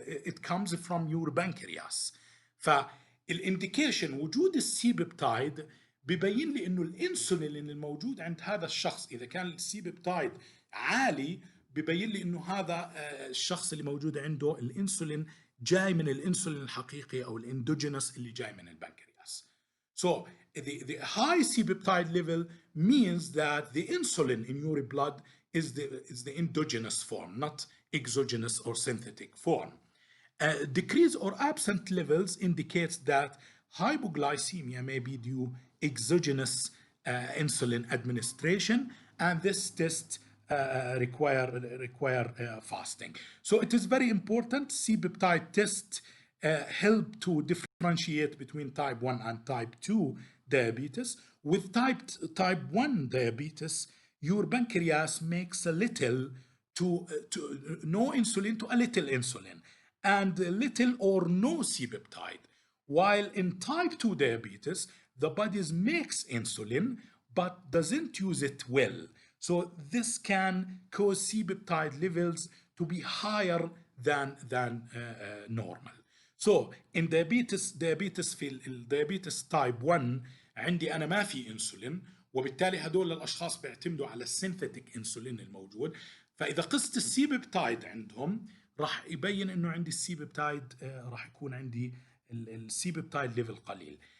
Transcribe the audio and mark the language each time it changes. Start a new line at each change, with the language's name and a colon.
English: It comes from your pancreas.
Arabic: فالانديكيشن وجود السي بيبتايد ببين لي انه الانسولين الموجود عند هذا الشخص اذا كان السي بيبتايد عالي ببين لي انه هذا الشخص اللي موجود عنده الانسولين جاي من الانسولين الحقيقي او الاندوجينوس اللي جاي من البنكرياس.
English: So the high C-peptide level means that the insulin in your blood is the endogenous form, not exogenous or synthetic form. Decrease or absent levels indicates that hypoglycemia may be due exogenous insulin administration, and this test require fasting. So it is very important. C-peptide tests help to differentiate between type 1 and type 2 diabetes. With type 1 diabetes, your pancreas makes a little to no insulin to a little insulin, and little or no C-peptide. While in type 2 diabetes, the body makes insulin but doesn't use it well. So this can cause C-peptide levels to be higher than normal. So in diabetes
Arabic: في الديابيتس type 1 عندي أنا ما في انسولين، وبالتالي هدول الأشخاص بيعتمدوا على السينثيتيك انسولين الموجود. فإذا قست السي بيبتايد عندهم راح يبين إنه عندي السي بيبتايد راح يكون عندي السي بيبتايد ليفل قليل.